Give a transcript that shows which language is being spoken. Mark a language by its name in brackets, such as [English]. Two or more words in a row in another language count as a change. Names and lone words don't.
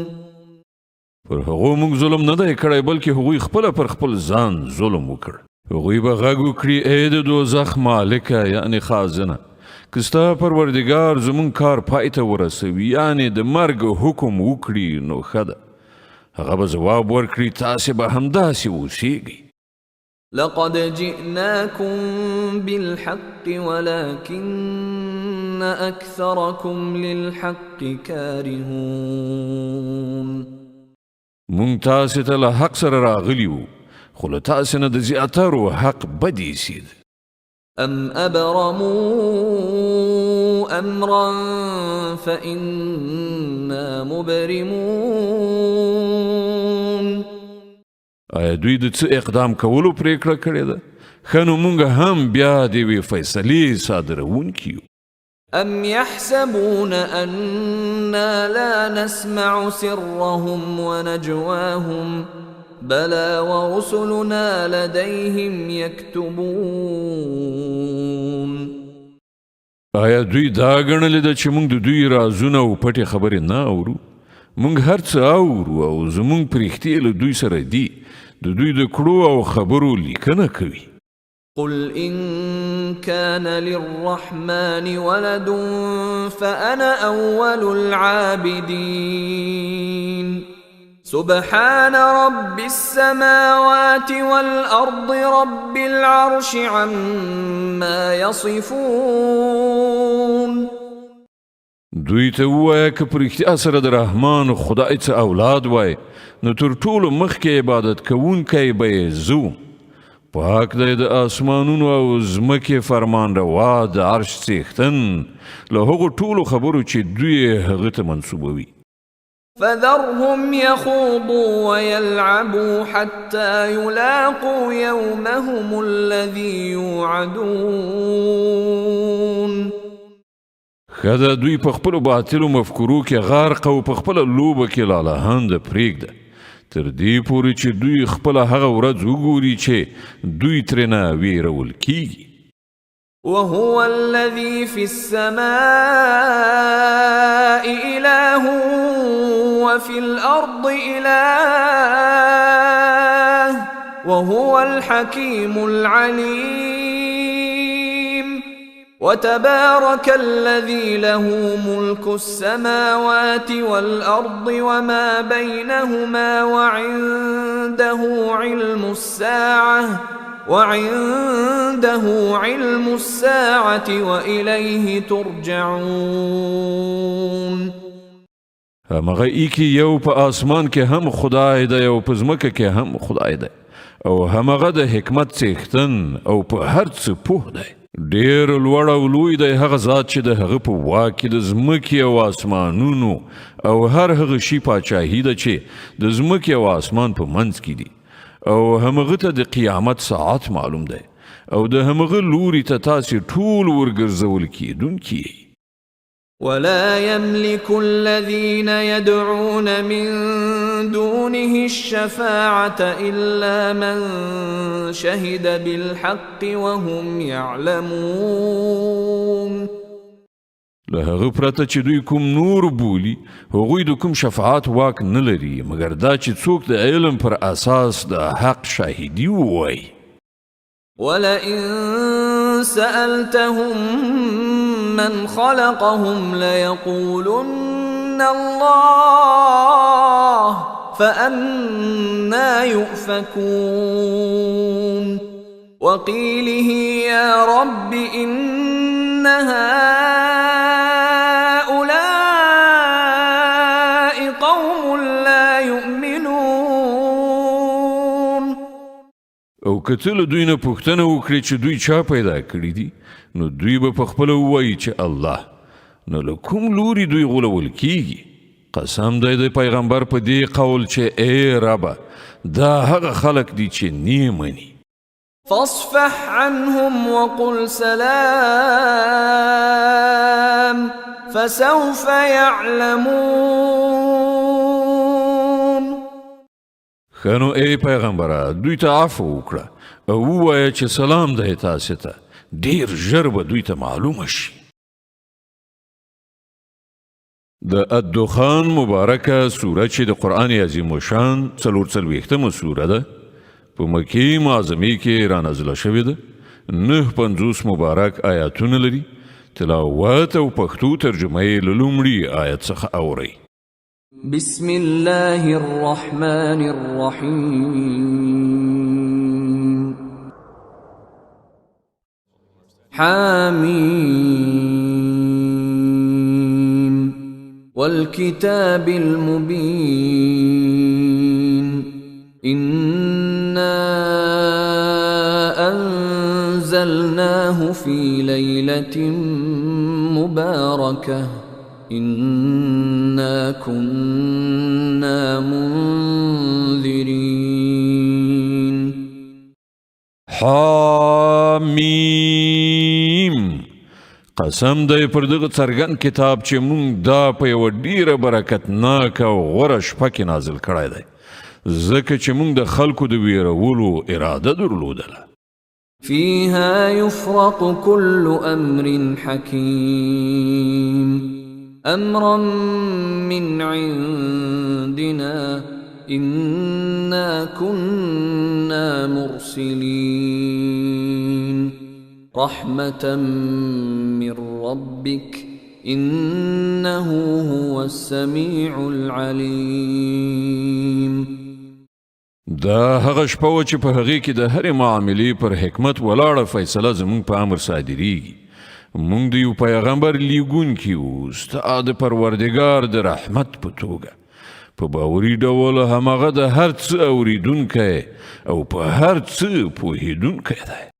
[Pashto] پر هغو موږ ظلم نه دی کړی بلکې هغوی خپله پر خپل ځان ظلم وکړ. هغوی به غږ وکړي ای د دوزخ مالکه یعنې خازنه که ستا پروردګار زموږ کار پای ته ورسوي یعنې د مرګ حکم وکړي نو ښه ده. هغه به ځواب ورکړي تاسې به همداسې اوسیږئ. [Arabic] لقد جئناكم بالحق ولكن أكثركم للحق كارهون. [Pashto] مونږ تاسې ته له حق سره راغلي وو خو له تاسې نه د زیاترو حق بد ایسید. [Arabic] أم أبرموا أمرا فإنا مبرمون. [Pashto] آیا دوی د څه اقدام کولو پریکړه کړې ده؟ ښه نو مونږ هم بیا د یوې فیصلې صادروونکي یو. [Arabic] أم يحسبون أنا لا نسمع سرهم ونجواهم بلى ورسلنا لديهم يكتبون. [Pashto] آیا دوی دا ګڼلې ده چې مونږ د دوی رازونه او پټې خبرې نه اورو؟ مونږ هر څه اورو او زمونږ پرښتې له دوی سره دي. د دوی د کړو او خبرو لیکنه کوي. [Arabic] قل إن كان للرحمن ولد فأنا أول العابدين سبحان رب السماوات والأرض رب العرش عما يصفون. [Pashto] دوی ته ووایه که په رښتیا سره د رحمان خدای څه اولاد وای نو تر ټولو مخکې عبادت کوونکی به یې زه. پاک دی د آسمانونو او ځمکې فرمان روا د عرش څښتن له هغو ټولو خبرو چې دوی هغه ته منسوبوي. [Arabic] فذرهم يخوضوا ويلعبوا حتى يلاقوا يومهم الذي يوعدون. [Pashto] خدا دوی په خپل باطلو مفکورو کې غرق او په خپل لوبه کې لالهند پرېږده تر دې پورې چې دوی خپل هغه ورځ وګوري چې دوی ترنه ویرول کیږي. [Arabic] وهو الذي في السماء إله وفي الأرض إله وهو الحكيم العليم. وتبارك الذي له ملك السماوات والأرض وما بينهما وعنده علم الساعة وإليه ترجعون. [Pashto] همغه ایکی یو په آسمان کې هم خدای دی او په ځمکه کې هم خدای دی او همغه د حکمت څښتن او په هر څه پوه دی. ډیر لوړ او لوی دی هغه ذات چې د هغه په واک کې د ځمکې او آسمانونو او هر هغه شي پاچاهي ده چې د ځمکې او آسمان په منځ کې دي او همغه ته د قیامت ساعت معلوم دی او د همغه لوري ته تاسې ټول ورګرځول کیدونکي. [Arabic] ولا يملك الذين يدعون من دونه الشفاعة إلا من شهد بالحق وهم يعلمون. [Pashto] له هغه پرته چې دوی کوم نور بولي هغوی د کوم شفاعت واک نه لري مګر دا چې څوک د علم پر اساس د حق شاهدي ووایي. [Arabic] ولئن سألتهم من خلقهم ليقولن الله فأنا يؤفكون. وقيله يا رب إن هؤلاء قوم لا يؤمنون. [Pashto] او کته له دوی نه پوښتنه وکړي چې دوی چا پیدا کړی دي نو دوی به په خپله ووایي چې الله. نو له کوم لوري دوی غولول کیږي؟ قسم دی د پیغمبر په دې قول چې ای ربه دا هغه خلق دي چې نه مني. [Arabic] فاصفح عنهم وقل سلام فسوف يعلمون. [Pashto] خنو ای پیغمبره دوی ته عفو وکړه او ووایه چې سلام دی تاسې ته ډیر ژر به دوی ته معلومه شي. د الدخان مبارکه سوره چې د قرآن عظیم الشان 44مه سوره ده په مکې معظمې کې رانازله شوې ده. 950 مبارک آیاتونه لري. تلاوت او پښتو ترجمه یې له لومړي آیت څخه اورئ. [Arabic] بسم الله الرحمن الرحيم. حاميم والكتاب المبين إنا أنزلناه في ليلة مباركة إنا كنا منذرين. [Pashto] حامیم قسم دی پر دغه څرګند کتاب چې مونږ دا په یوه ډیره برکتناکه او غوره شپه کې نازل کړی دی ځکه چې مونږ د خلکو د ویرولو اراده درلودله. [Arabic] فيها يفرق كل أمر حكيم أمرا من عندنا إنا كنا مرسلين رحمة من ربك إنه هو السميع العليم. [Pashto] دا هغه شپه و چې په هغې کې د هرې معاملې پر حکمت ولاړه فیصله زموږ په امر صادریږي. مونږ د یو پیغمبر لیږونکي وو ستا د پروردګار د رحمت په توګه په باوري ډول همغه د هر څه اوریدونکی او په هر څه پوهیدونکی دی.